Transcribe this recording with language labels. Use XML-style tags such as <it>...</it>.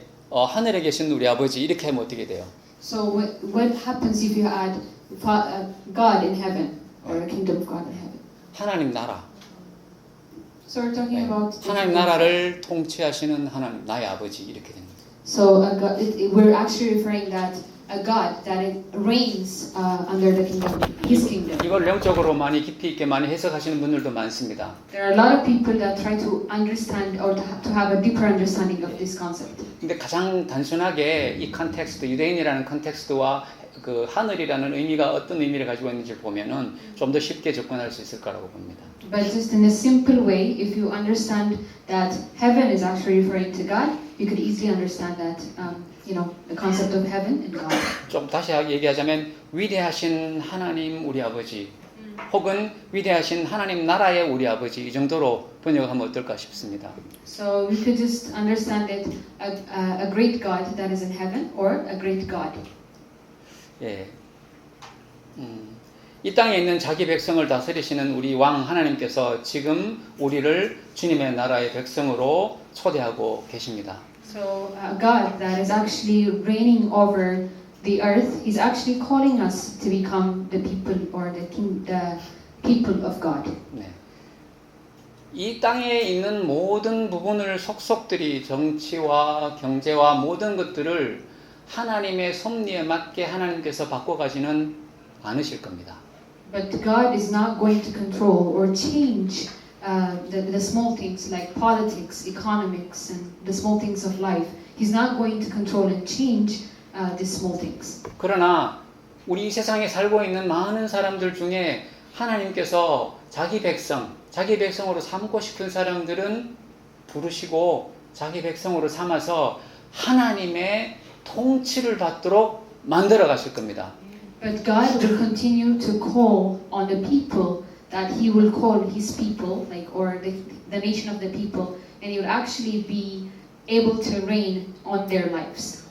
<ko>하늘에 계신 우리 아버지 이렇게 하면 어떻게 돼요?</ko> <en>So what happens if you add God in heaven or the kingdom of God in heaven?</en> <ko>하나님 나라.</ko> <en>So we're talking about</en> <ko>하나님 나라를 통치하시는 하나님 나의 아버지 이렇게 됩니다.</ko> <en>So we're actually referring that a God that it reigns under the kingdom, His kingdom.</en> <ko>이걸 영적으로 많이 깊이 있게 많이 해석하시는 분들도 많습니다.</ko> <en>There are a lot of people that try to understand or to have a deeper understanding of this concept.</en> <ko>근데 가장 단순하게 이 컨텍스트 유대인이라는 컨텍스트와 그 하늘이라는 의미가 어떤 의미를 가지고 있는지 보면은 좀 더 쉽게 접근할 수 있을 거라고 봅니다.</ko> <en>But just in a simple way, if you understand that heaven is actually referring to God, you could easily understand that, the concept of heaven and God.</en> <ko>좀 다시 얘기하자면 위대하신 하나님 우리 아버지 혹은 위대하신 하나님 나라의 우리 아버지 이 정도로 번역하면 어떨까 싶습니다.</ko> <en>So we could just understand it a great God that is in heaven or a great God.</en> <ko>예. 이 땅에 있는 자기 백성을 다스리시는 우리 왕 하나님께서 지금 우리를 주님의 나라의 백성으로 초대하고 계십니다.</ko> <en>So God that is actually reigning over the earth is actually calling us to become the people or the people of God.</en> <ko>네. 이 땅에 있는 모든 부분을 속속들이 정치와 경제와 모든 것들을 하나님의 섭리에 맞게 하나님께서 바꿔가지는 않으실 겁니다.</ko> <en>But God is not going to control or change the small things like politics, economics, and the small things of life. He's not going to control and change these small things.</en> <ko>그러나 우리 이 세상에 살고 있는 많은 사람들 중에 하나님께서 자기 백성으로 삼고 싶은 사람들은 부르시고 자기 백성으로 삼아서 하나님의 통치를 받도록 만들어 가실 겁니다.</ko> <en>But God will continue to call on the people that He will call His people, or the nation of the people, and He will actually be able to reign on their lives.</en>